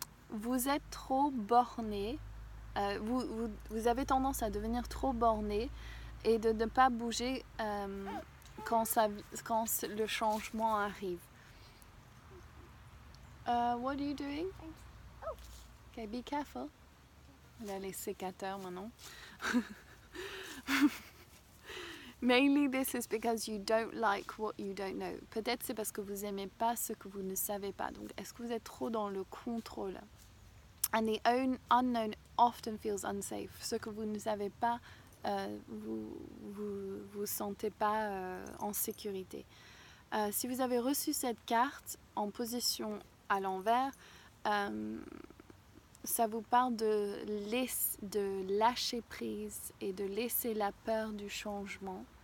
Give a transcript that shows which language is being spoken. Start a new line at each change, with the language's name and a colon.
French: Vous êtes trop borné, vous avez tendance à devenir trop borné et de ne pas bouger quand le changement arrive.
English: What are you doing? Okay, be careful.
French: Elle a les sécateurs maintenant.
English: Mainly this is because you don't like what you don't know.
French: Peut-être c'est parce que vous n'aimez pas ce que vous ne savez pas. Donc, est-ce que vous êtes trop dans le contrôle?
English: And the unknown often feels unsafe.
French: Ce que vous ne savez pas, vous sentez pas en sécurité. Si vous avez reçu cette carte en position à l'envers, ça vous parle de lâcher prise et de laisser la peur du changement.